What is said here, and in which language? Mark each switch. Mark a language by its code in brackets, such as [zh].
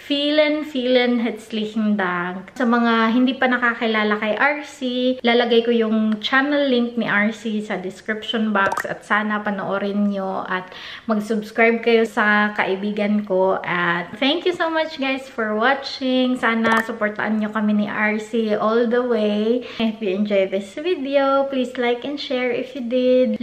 [de] Vielen herzlichen Dank. [tl] Sa mga hindi pa nakakilala kay RC, lalagay ko yung channel link ni RC sa description box at sana panoorin nyo at mag-subscribe kayo sa kaibigan ko. [en] At thank you so much guys for watching. [tl] Sana supportaan nyo kami ni RC [en] all the way. If you enjoyed this video, please like and share if you did.